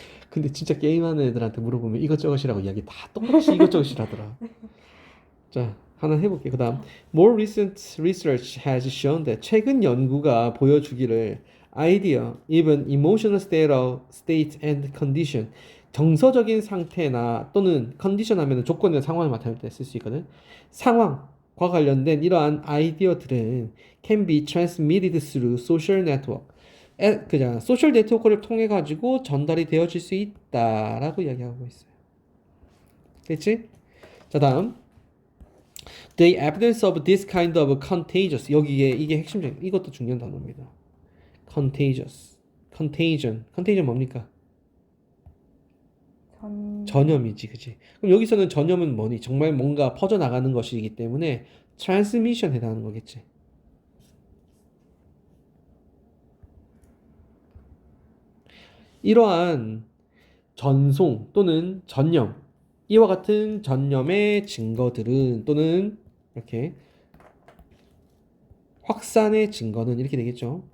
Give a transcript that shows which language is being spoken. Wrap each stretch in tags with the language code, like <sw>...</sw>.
<ko>근데 진짜 게임하는 애들한테 물어보면 이것저것이라고 이야기 다 똑같이 이것저것이라더라. 자, 하나 해볼게. 그 다음</ko> <en>More recent research has shown that</en> <ko>최근 연구가 보여주기를</ko> <en>idea, even emotional state and condition</en> <ko>정서적인 상태나 또는 컨디션 하면 조건이나 상황을 나타낼 때 쓸 수 있거든. 상황과 관련된 이러한 아이디어들은</ko> <en>can be transmitted through social network.</en> <ko>그냥 소셜 네트워크를 통해 가지고 전달이 되어질 수 있다라고 이야기하고 있어요. 됐지?</ko> <en>자, 다음 The evidence of this kind of contagious</en> <ko>여기에 이게 핵심적 이것도 중요한 단어입니다.</ko> <en>contagious, contagion</en> <ko>뭡니까? 전염이지, 그치? 그럼 여기서는 전염은 뭐니? 정말 뭔가 퍼져나가는 것이기 때문에 transmission 해당하는 거겠지. 이러한 전송 또는 전염 이와 같은 전염의 증거들은 또는 이렇게 확산의 증거는 이렇게 되겠죠.</ko>